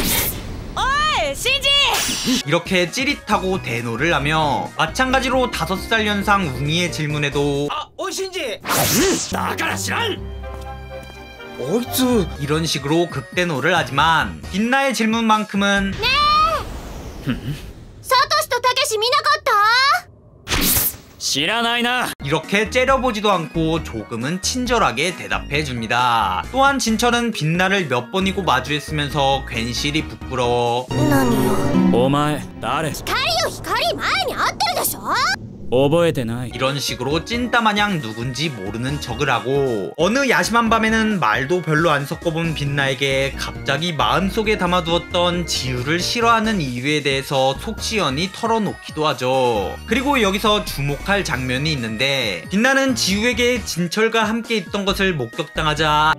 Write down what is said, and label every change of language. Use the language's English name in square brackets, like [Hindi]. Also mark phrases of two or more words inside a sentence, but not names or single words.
[Korean] 어이 신지! 이렇게 찌릿하고 대노를 하며, 마찬가지로 5살 연상 웅이의 질문에도 신지! 나가라 시란! 어이쿠 이런 식으로 극대노를 하지만 빛나의 질문만큼은 [Japanese] サトシとたけし見なかった？知らないな. [Korean] 이렇게 째려보지도 않고 조금은 친절하게 대답해줍니다. 또한 진철은 빛나를 몇 번이고 마주했으면서 괜시리 부끄러워 [Japanese] 何よ。お前誰? 光よ光前に会ってるでしょ？覚えてない. [Korean] 이런 식으로 찐따마냥 누군지 모르는 척을 하고, 어느 야심한 밤에는 말도 별로 안 섞어본 빛나에게 갑자기 마음속에 담아두었던 지우를 싫어하는 이유에 대해서 속시원히 털어놓기도 하죠. 그리고 여기서 주목할 장면이 있는데, 빛나는 지우에게 진철과 함께 있던 것을 목격당하자